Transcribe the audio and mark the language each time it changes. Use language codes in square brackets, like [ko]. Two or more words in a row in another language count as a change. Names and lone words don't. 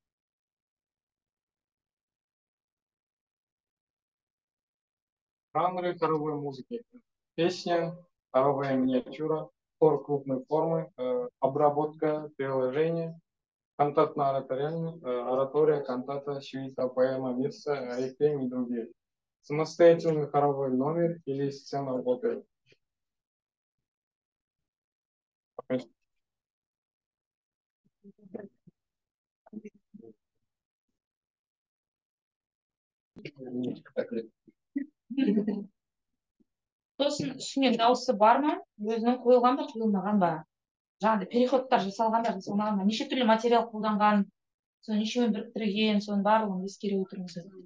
[ru] Жанры хоровой музыки: песня, хоровая миниатюра, хор крупной формы, обработка, приложение, кантатно-ораториальный, оратория, кантата, сюита, поэма, месса, реквием и другие. Самостоятельный хоровой номер или сцена в опере. [kk] сосын ішінен дауысы бар ма, өзінің қойылған ба қойылмаған ба, жаңағыдай переходтар жасалған ба жасалмаған ба, неше түрлі материал қолданған, соны нешеуін біріктірген, соның барлығын ескере отырыңыз.